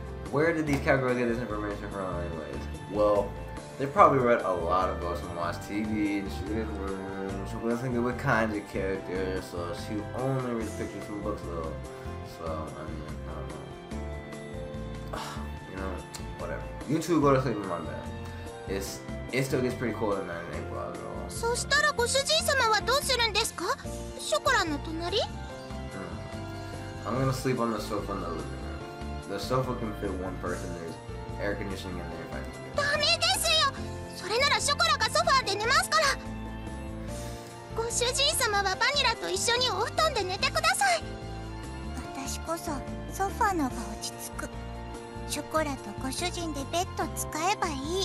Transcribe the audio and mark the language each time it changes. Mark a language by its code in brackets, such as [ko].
[en] Where did these cowgirls get this information from, anyways? Well, they probably read a lot of books and watched TV, and she didn't room. She wasn't good with kinds of characters, so she only reads pictures from books though. So, I mean, I don't know. You know, whatever. You two go to sleep in my bed. It still gets pretty cold at night in April, though. [ja] そしたらご主人様はどうするんですか？ショコラの隣？ [en] I'm gonna sleep on the sofa in the living room. The sofa can fit one person. There's air conditioning in there if I need it. [ja] ダメですよ。それならショコラがソファーで寝ますから。ご主人様はバニラと一緒にお布団で寝てください。私こそソファーのが落ち着く。ショコラとご主人でベッド使えばいい。